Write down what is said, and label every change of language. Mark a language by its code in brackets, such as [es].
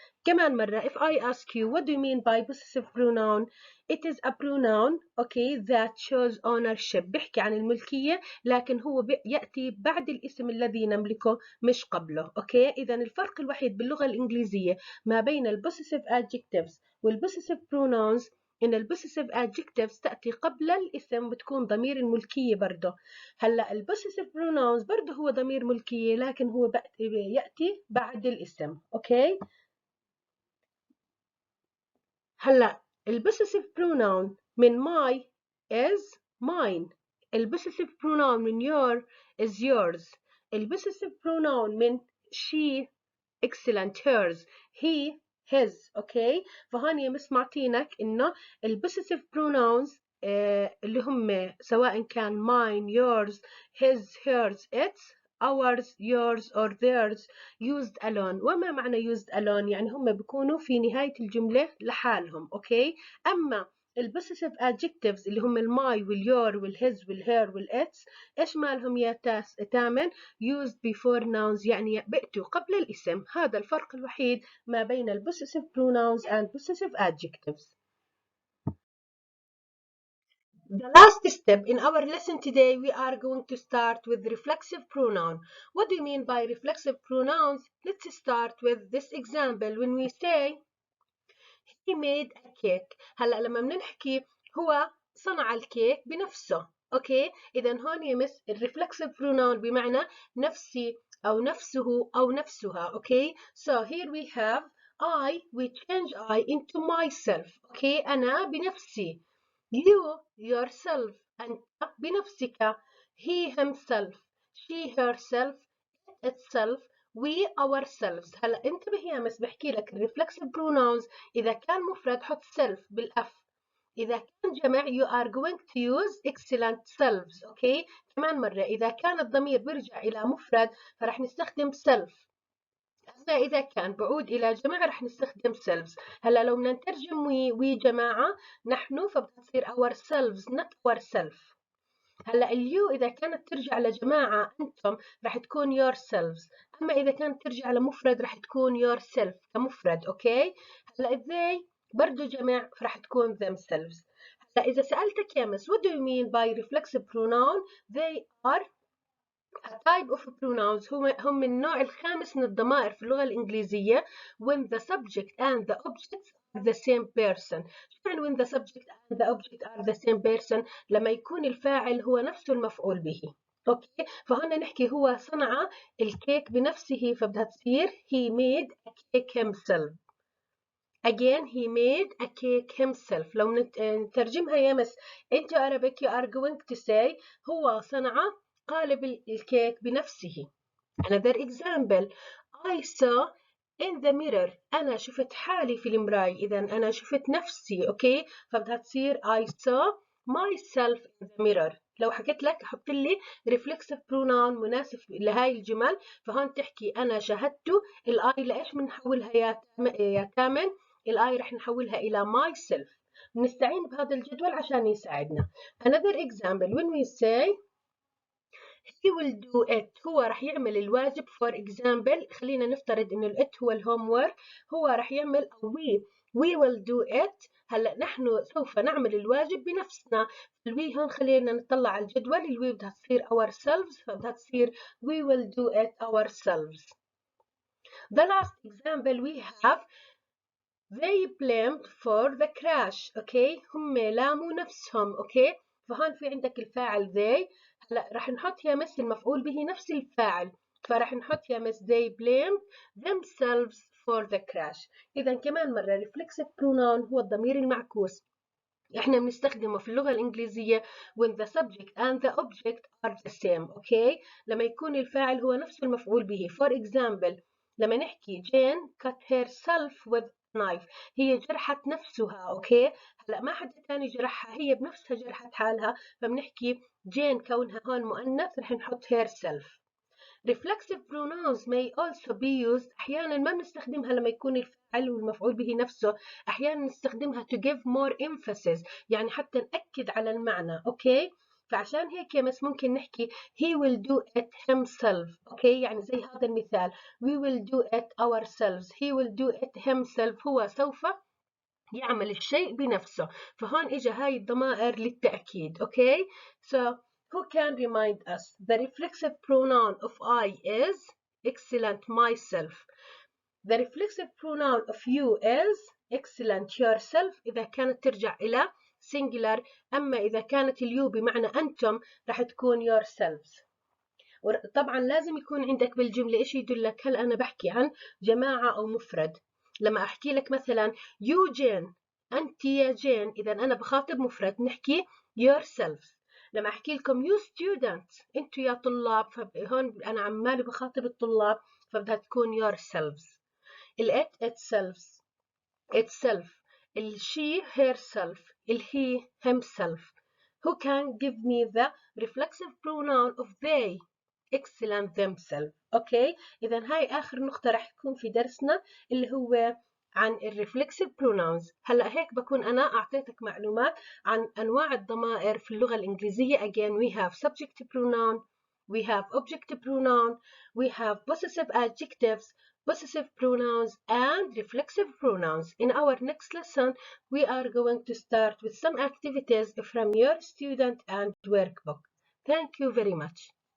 [ar] كمان مرة [en] if I ask you what do you mean by possessive pronoun، it is a pronoun okay that shows ownership، [ar] بيحكي عن الملكية لكن هو يأتي بعد الاسم الذي نملكه مش قبله. اوكي، إذا الفرق الوحيد باللغة الإنجليزية ما بين البوسيسيف adjectives والبوسيسيف pronouns إن البوسيسيف adjectives تأتي قبل الاسم بتكون ضمير الملكية برضه. هلا البوسيسيف pronouns برضه هو ضمير ملكية لكن هو يأتي بعد الاسم. اوكي، هلا البوسيسيف [en] pronoun من my is mine، البوسيسيف pronoun من your is yours، البوسيسيف pronoun من she excellent hers، he his. [ar] اوكي، فهون يا مس معطينك انه البوسيسيف pronouns اللي هم سواء كان [en] mine yours his hers its ours yours or theirs used alone. [ar] وما معنى [en] used alone؟ [ar] يعني هم بيكونوا في نهاية الجملة لحالهم. اوكي، اما البوسيسيف adjectives اللي هم الماي واليور والهز والهير والإتس إيش مالهم يا تامن؟ [en] used before nouns [ar] يعني بأتوا قبل الاسم. هذا الفرق الوحيد ما بين البوسيسيف [en] pronouns and possessive adjectives. The last step in our lesson today, we are going to start with reflexive pronoun. What do you mean by reflexive pronouns? Let's start with this example. When we say he made a cake. [ar] هلا لما بنحكي هو صنع الكيك بنفسه. اوكي، اذا هون يمس الرeflexive pronoun بمعنى نفسي او نفسه او نفسها. [en] Okay, so here we have I, we change I into myself. [ar] اوكي، انا بنفسي. [en] You yourself [ar] أنت بنفسك. [en] He himself, she herself, itself, we ourselves. [ar] هلا انتبه يا مس بحكي لك reflexive pronouns إذا كان مفرد حط self بالأف، إذا كان جمع [en] you are going to use excellent selves. [ar] أوكي، كمان مرة إذا كان الضمير بيرجع إلى مفرد فرح نستخدم self، أما إذا كان بعود إلى جمع رح نستخدم selves. هلا لو بدنا نترجم وي جماعة نحن فبدها تصير ourselves [en] not ourself. [ar] هلا اليو إذا كانت ترجع لجماعة أنتم رح تكون yourselves، أما إذا كانت ترجع لمفرد رح تكون yourself كمفرد. أوكي، هلا they برضو جمع فرح تكون themselves. هلا إذا سألتك يا مس [en] what do you mean by reflexive pronoun? They are a type of pronouns [ar] هم النوع الخامس من الضمائر في اللغة الإنجليزية [en] when the subject and the object are the same person. [ar] شو يعني [en] when the subject and the object are the same person؟ [ar] لما يكون الفاعل هو نفسه المفعول به. اوكي، فهنا نحكي هو صنع الكيك بنفسه فبدها تصير [en] he made a cake himself. Again, he made a cake himself. [ar] لو نترجمها يا مس [en] into Arabic you are going to say [ar] هو صنع قالب الكيك بنفسه. [en] Another example, I saw in the mirror. [ar] أنا شفت حالي في المراية، إذا أنا شفت نفسي. أوكي، فبدها تصير [en] I saw myself in the mirror. [ar] لو حكيت لك حط لي reflexive pronoun مناسب لهاي الجمل فهون تحكي أنا شاهدت. الآي لإيش بنحولها يا تامن؟ الآي رح نحولها إلى myself. بنستعين بهذا الجدول عشان يساعدنا. [en] Another example, when we say he will do it [ar] هو رح يعمل الواجب. for example خلينا نفترض انه it هو الهوم work، هو رح يعمل أو [en] we will do it. [ar] هلا نحن سوف نعمل الواجب بنفسنا. الوي هون خلينا نطلع على الجدول، الوي بدها تصير ourselves فبدها تصير [en] we will do it ourselves. The last example we have they blamed for the crash. [ar] اوكي، هم لاموا نفسهم. اوكي، فهون في عندك الفاعل they. هلا رح نحط يا مس المفعول به نفس الفاعل فرح نحط يا مس [en] they blamed themselves for the crash. [ar] اذا كمان مرة reflexive pronoun هو الضمير المعكوس، احنا بنستخدمه في اللغة الإنجليزية [en] when the subject and the object are the same. [ar] اوكي، لما يكون الفاعل هو نفسه المفعول به. [en] for example لما نحكي Jane cut herself with knife، [ar] هي جرحت نفسها. اوكي، هلا ما حدا ثاني جرحها، هي بنفسها جرحت حالها فبنحكي Jane كونها هون مؤنث رح نحط herself. [en] Reflexive pronouns may also be used. [ar] أحيانا ما بنستخدمها لما يكون الفاعل والمفعول به نفسه، أحيانا نستخدمها [en] to give more emphasis [ar] يعني حتى نأكد على المعنى. أوكي، فعشان هيك يا مس ممكن نحكي [en] he will do it himself. [ar] أوكي، يعني زي هذا المثال [en] we will do it ourselves. he will do it himself [ar] هو سوف يعمل الشيء بنفسه. فهون إجا هاي الضمائر للتأكيد. [en] Okay, so who can remind us? The reflexive pronoun of I is excellent myself. The reflexive pronoun of you is excellent yourself [ar] إذا كانت ترجع إلى singular، أما إذا كانت اليو بمعنى أنتم رح تكون yourselves. طبعا لازم يكون عندك بالجملة إيش يدلك هل أنا بحكي عن جماعة أو مفرد. لما أحكي لك مثلا you Jane أنت يا جين، إذا أنا بخاطب مفرد نحكي yourself. لما أحكي لكم [en] you students [ar] أنتوا يا طلاب فهون أنا عمالي بخاطب الطلاب فبدها تكون yourselves. [en] it itself she herself he himself. Who can give me the reflexive pronoun of they? excellent themselves. [ar] اوكي، اذا هاي اخر نقطة رح تكون في درسنا اللي هو [en] عن Reflexive pronouns. [ar] هلأ هيك بكون أنا أعطيتك معلومات عن أنواع الضمائر في اللغة الإنجليزية. [en] Again, we have subject pronoun, we have object pronoun, we have possessive adjectives, possessive pronouns, and reflexive pronouns. In our next lesson, we are going to start with some activities from your student and workbook. Thank you very much.